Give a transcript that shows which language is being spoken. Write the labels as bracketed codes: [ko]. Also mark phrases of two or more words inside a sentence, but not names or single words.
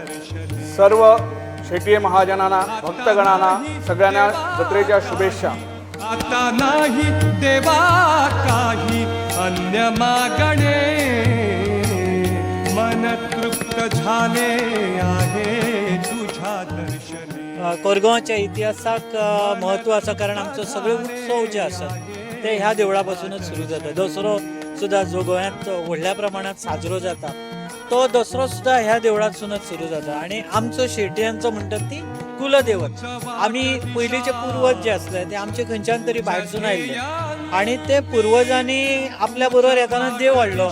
[mr] सर्व शेटिये महाजनांना भक्तगणांना सगळ्यांना जत्रेच्या शुभेच्छा। आता नाही देवा काही अन्य मागणे, मन तृप्त झाले आहे तुझ्या दर्शने। [kok] कोरगांवच्या इतिहासाक महत्व आसा, कारण आमचो सगळे उत्सव जे आसात ते ह्या देवळापासूनच सुरू जाता। दसरो सुद्धा जो गोंयांत व्हडल्या प्रमाणात साजरो जाता तो दसरो सुद्धा ह्या देवळांतसूनच सुरू जाता। आणि आमचो शेटयांचो म्हणटात ती कुलदैवत। आमी पयलींचे पूर्वज जे आसले ते आमचे खंयच्यान तरी भायरसून आयिल्ले आणि ते पूर्वजांनी आपल्या बरोबर येताना देव हाडलो।